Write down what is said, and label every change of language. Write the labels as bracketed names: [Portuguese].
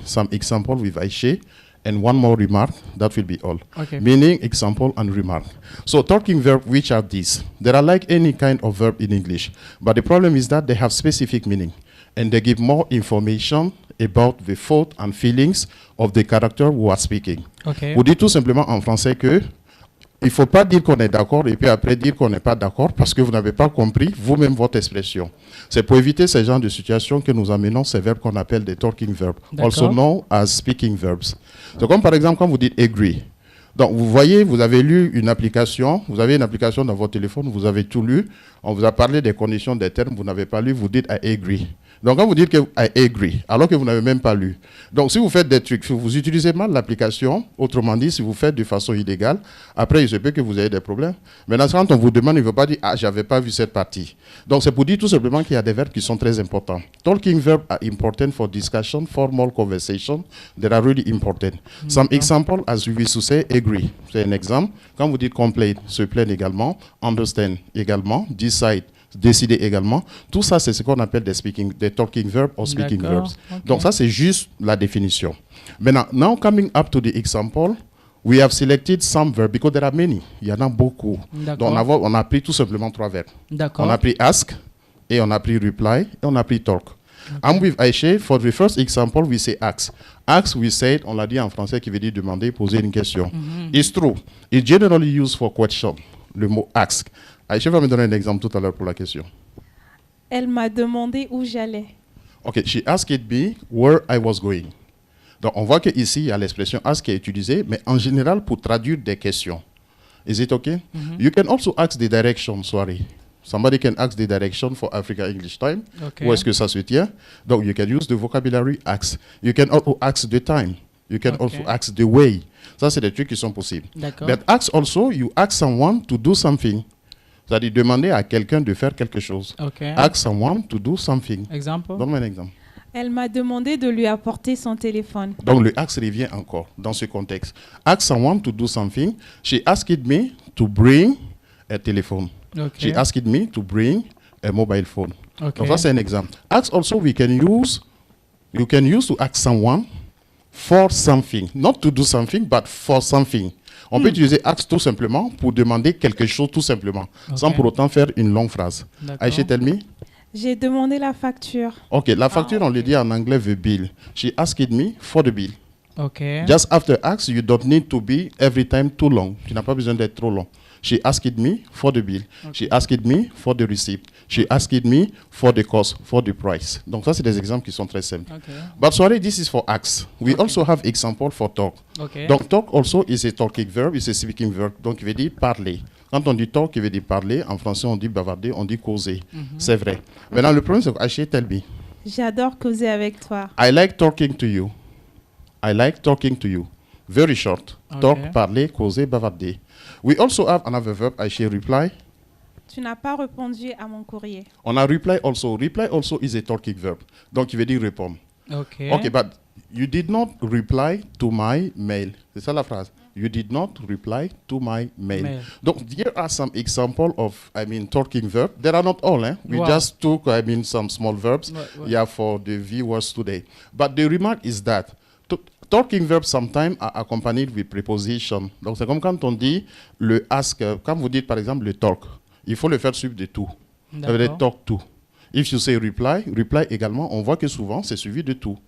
[English] Some example with Aiché. And one more remark, that will be all. Okay. Meaning, example, and remark. So talking verb, which are these? They are like any kind of verb in English. But the problem is that they have specific meaning. And they give more information about the thought and feelings of the character who are speaking. Okay. [French] Vous dites tout simplement en français que il ne faut pas dire qu'on est d'accord et puis après dire qu'on n'est pas d'accord parce que vous n'avez pas compris vous-même votre expression. C'est pour éviter ce genre de situation que nous amenons ces verbes qu'on appelle des talking verbs, [English] also known as speaking verbs. [French] C'est comme par exemple quand vous dites agree. Donc vous voyez, vous avez lu une application, vous avez une application dans votre téléphone, vous avez tout lu, on vous a parlé des conditions des termes, vous n'avez pas lu, vous dites [English] I agree. [French] Donc quand vous dites que [English] I agree, [French] alors que vous n'avez même pas lu. Donc si vous faites des trucs, si vous utilisez mal l'application, autrement dit, si vous faites de façon illégale, après il se peut que vous ayez des problèmes. Maintenant quand on vous demande, il ne veut pas dire ah j'avais pas vu cette partie. Donc c'est pour dire tout simplement qu'il y a des verbes qui sont très importants. [English] Talking verbs are important for discussion, formal conversation. They are really important. Some example, as we used to say, agree. [French] C'est un exemple. Quand vous dites complain, se plaindre également, understand également, decide, décider également. Tout ça, c'est ce qu'on appelle des talking verbs [English] or speaking verbs. Okay. [French] Donc ça, c'est juste la définition. [English] Maintenant, now coming up to the example, we have selected some verbs because there are many. [French] Il y en a beaucoup. Donc on a pris tout simplement 3 verbes. On a pris ask, et on a pris reply, et on a pris talk. Okay. [English] I'm with Aiché. For the first example, we say ask. Ask, we said, [French] on l'a dit en français, qui veut dire demander, poser une question. [English] It's true. It's generally used for question, [French] le mot ask. Aiché va me donner un exemple tout à l'heure pour la question. Elle m'a demandé où j'allais. [English] OK, she asked me where I was going. [French] Donc, on voit qu'ici, il y a l'expression ask qui est utilisée, mais en général pour traduire des questions. [English] Is it okay? You can also ask the direction, sorry. Somebody can ask the direction for Africa English Time. Okay. [French] Où est-ce que ça se tient? Donc, [English] you can use the vocabulary ask. You can also ask the time. You can also ask the way. [French] Ça, c'est des trucs qui sont possibles. [English] But ask also, you ask someone to do something. [French] C'est-à-dire demander à quelqu'un de faire quelque chose. [English] Okay. Ask someone to do something. [French] Exemple. Donne-moi un exemple. Elle m'a demandé de lui apporter son téléphone. Donc le ask revient encore dans ce contexte. [English] Ask someone to do something. She asked me to bring a telephone. Okay. She asked me to bring a mobile phone. Okay. [French] Donc ça c'est un exemple. [English] Ask also you can use to ask someone for something. Not to do something, but for something. [French] On peut utiliser ask tout simplement pour demander quelque chose tout simplement, sans pour autant faire une longue phrase. [English] Aiché, tell me. [French] J'ai demandé la facture. OK, la facture, on le dit en anglais, [English] the bill. She asked me for the bill. Okay. Just after ask, you don't need to be every time too long. [French] Tu n'as pas besoin d'être trop long. [English] She asked me for the bill. She asked me for the receipt. She asked me for the cost, for the price. [French] Donc ça, c'est des exemples qui sont très simples. [English] But sorry, this is for ask. We also have example for talk. Donc talk also is a talking verb, is a speaking verb. [French] Donc il veut dire parler. Quand on dit talk, il veut dire parler. En français, on dit bavarder, on dit causer. C'est vrai. Maintenant, le problème, c'est que Aiché, [English] tell me. [French] J'adore causer avec toi. [English] I like talking to you. I like talking to you. Very short. Talk, [French] parler, causer, bavarder. [English] We also have another verb, Aiché, reply. [French] Tu n'as pas répondu à mon courrier. On a [English] reply also. Reply also is a talking verb. [French] Donc, il veut dire répondre. [English] Okay. Okay, but you did not reply to my mail. [French] C'est ça la phrase. [English] You did not reply to my mail. Donc, here are some examples of, talking verb. There are not all, eh? We just took, some small verbs, for the viewers today. But the remark is that talking verbs sometimes are accompanied with preposition. [French] Donc, c'est comme quand on dit le ask, quand vous dites par exemple le talk, il faut le faire suivre de to. Ça veut dire talk to. [English] If you say reply, [French] reply également, on voit que souvent c'est suivi de to.